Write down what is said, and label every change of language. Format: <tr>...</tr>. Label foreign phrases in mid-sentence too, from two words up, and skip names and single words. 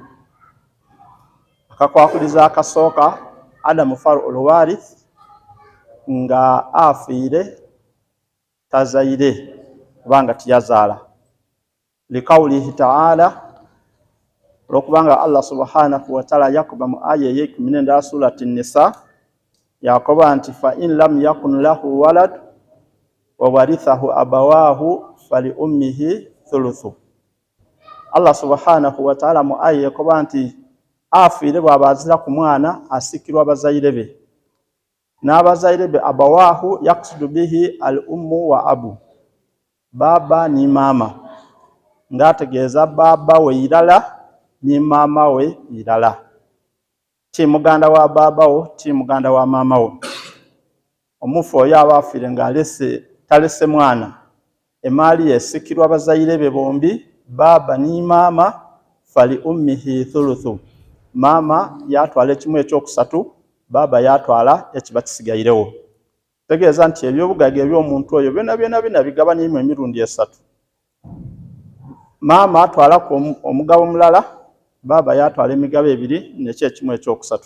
<lg>Akakwakulizo akasooka Adamu</lg> <ar>فرض الوارث</ar> <lg>nga afiire tazaire kubanga tiyazaala,</lg> <ar>لقوله تعالى,</ar> <lg>olwokubanga Allah</lg> <ar>سبحانه وتعالى</ar> <lg>yakuba mu aya ey'ekumina surati Nisa yakoba nti</lg> <ar>فإن لم يكن له ولد وورثه أبواه فلأمه الثلث.</ar> <lg>Allah</lg> <ar>سبحانه وتعالى</ar> <lg>mu aya yakoba nti afiire bw'abazira ku mwana asikirwa abazaire be, n'abazaire be</lg> <ar>أبواه يقصد به الأم والأب,</ar> <lg>baba ni mama, ng'ategeeza baba we irala ni mama we irala, ti muganda wa baba wo ti muganda wa mama wo. Omufu oyo aba afiire talese mwana, emaali esikirwa abazaire be bombi, baba ni mama,</lg> <ar>فلأمه الثلث.</ar> <lg>Mama yatwala ekimu ekyokusatu, baba yatwala ekiba kisigairewo. Tegeeza nti ebyobugagga eby'omuntu oyo byonna bigabanyirimu emirundi esatu. Mama atwalaku omugabo mulala, baba yatwala emigabo ebiri nekyo ekimu ekyokusatu.</lg>